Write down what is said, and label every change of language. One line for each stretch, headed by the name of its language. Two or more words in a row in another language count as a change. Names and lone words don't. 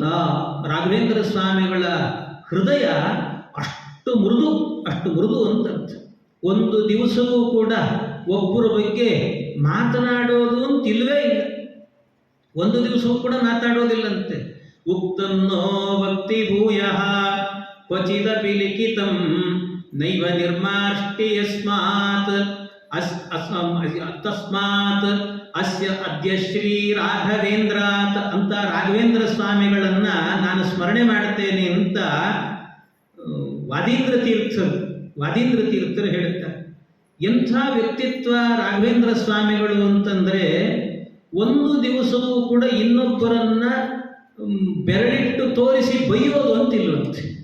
Kannada: ರಾಘವೇಂದ್ರ ಸ್ವಾಮಿಗಳ ಹೃದಯ ಅಷ್ಟು ಮೃದು ಅಂತ ಅರ್ಥ. ಒಂದು ದಿವಸವೂ ಕೂಡ ಒಬ್ಬರ ಬಗ್ಗೆ ಮಾತನಾಡೋದು ಅಂತಿಲ್ವೇ ಇಲ್ಲ. ಒಂದು ದಿವಸವೂ ಕೂಡ ಮಾತಾಡೋದಿಲ್ಲಂತೆ.
Sanskrit: ಉಕ್ತನ್ನೋ ಭಕ್ತಿ ಭೂಯಃ ಕ್ವಚಿದಪಿ ಲಿಖಿತಂ ನೈವ ನಿರ್ಮಾಷ್ಟಿ ಯಸ್ಮಾತ್ ತಸ್ಮಾತ್ ಅಸ್ಯ ಅದ್ಯ ಶ್ರೀ ರಾಘವೇಂದ್ರಾತ್
Kannada: ಅಂತ ರಾಘವೇಂದ್ರ ಸ್ವಾಮಿಗಳನ್ನ ನಾನು ಸ್ಮರಣೆ ಮಾಡುತ್ತೇನೆ ಅಂತ ವಾದೀಂದ್ರ ತೀರ್ಥರು ಹೇಳುತ್ತಾರೆ. ಎಂಥ ವ್ಯಕ್ತಿತ್ವ ರಾಘವೇಂದ್ರ ಸ್ವಾಮಿಗಳು ಅಂತಂದರೆ, ಒಂದು ದಿವಸವೂ ಕೂಡ ಇನ್ನೊಬ್ಬರನ್ನ ಬೆರಳಿಟ್ಟು ತೋರಿಸಿ ಬೈಯೋದು ಅಂತಿಲ್ಲವಂತೆ.